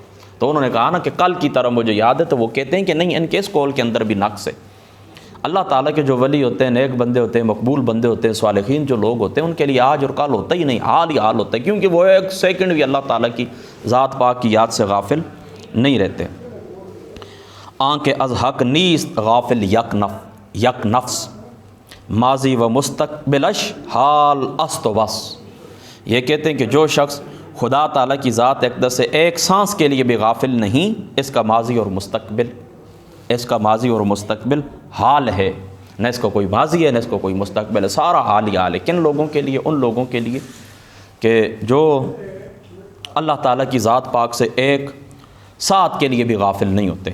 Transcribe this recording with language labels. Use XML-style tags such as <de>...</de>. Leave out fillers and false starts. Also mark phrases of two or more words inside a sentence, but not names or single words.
<ur>تو انہوں نے کہا نا کہ کل کی طرح مجھے یاد ہے، تو وہ کہتے ہیں کہ نہیں، ان کے اس قول کے اندر بھی نقص ہے۔ اللہ تعالیٰ کے جو ولی ہوتے ہیں، نیک بندے ہوتے ہیں، مقبول بندے ہوتے ہیں، صالحین جو لوگ ہوتے ہیں، ان کے لیے آج اور کل ہوتا ہی نہیں، حال ہی حال ہوتا ہے، کیونکہ وہ ایک سیکنڈ بھی اللہ تعالیٰ کی ذات پاک کی یاد سے غافل نہیں رہتے۔</ur> <fa>آنکھ از حق نیست غافل یک نفس ماضی و مستقبلش حال است و بس۔</fa> <ur>یہ کہتے ہیں کہ جو شخص خدا تعالیٰ کی ذات اقدس سے ایک سانس کے لیے بھی غافل نہیں، اس کا ماضی اور مستقبل حال ہے، نہ اس کا کوئی ماضی ہے نہ اس کو کوئی مستقبل ہے، سارا حال ہی حال ہے۔ کن لوگوں کے لیے؟ ان لوگوں کے لیے کہ جو اللہ تعالیٰ کی ذات پاک سے ایک ساتھ کے لیے بھی غافل نہیں ہوتے۔</ur>